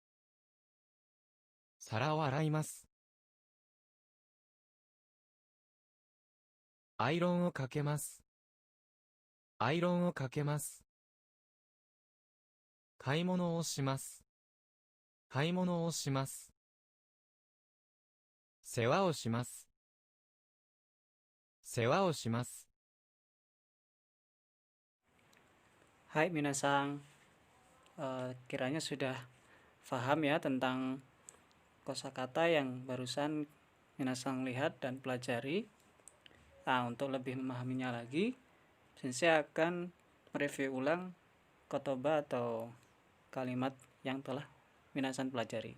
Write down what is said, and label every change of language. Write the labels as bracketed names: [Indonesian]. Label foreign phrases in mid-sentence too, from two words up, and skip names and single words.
[Japanese] 皿を洗います。アイロンをかけます。アイロンをかけます。買い物をします。買い物をします。世話をします。 世話をします。 [Indonesian] Hai minasang, kiranya sudah paham ya tentang kosakata yang barusan minasang lihat dan pelajari. Nah, untuk lebih memahaminya lagi, Sensei akan mereview ulang kotoba atau kalimat yang telah minasang pelajari.